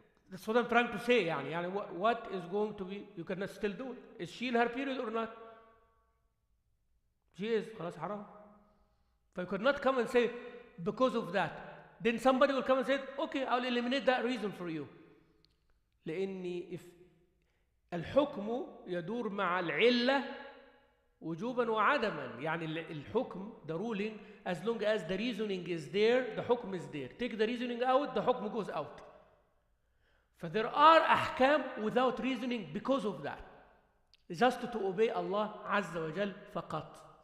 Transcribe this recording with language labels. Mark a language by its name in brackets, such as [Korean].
[English] That's what I'm trying to say. يعني what is going to be, you cannot still do it. Is she in her period or not? She is. [Arabic] خلاص حرام. [English] So you could not come and say, because of that. Then somebody will come and say, okay, I'll eliminate that reason for you. [Arabic] لأني الحكم يدور مع العلة وجوبا وعدما. [English] يعني الحكم, the ruling, as long as the reasoning is there, the حكم is there. Take the reasoning out, the حكم goes out. So there are أحكام without reasoning because of that. Just to obey Allah عز وجل فقط.